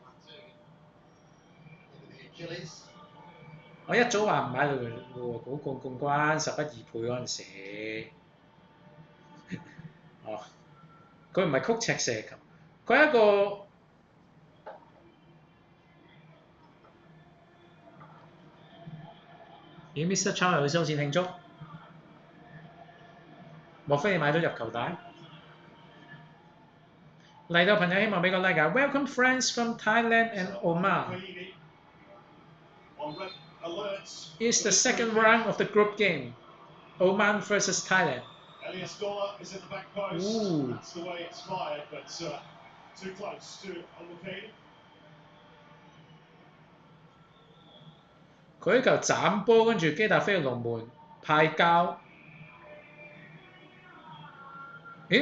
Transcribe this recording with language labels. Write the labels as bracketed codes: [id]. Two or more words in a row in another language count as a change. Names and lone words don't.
[yue] 我一早話唔買利華古冠軍11.2倍嗰陣時，哦，佢唔係曲尺射球，佢係一個。咦 Mr. Chow 又去收線慶祝？莫非你買咗入球帶？嚟到朋友希望俾個 like 啊 ！ [en] Welcome friends from Thailand and Oman. It's the second round of the group game. Oman versus Thailand. Ooh. [yue] 佢呢球斬波，跟住基達菲嘅龍門派交。咦？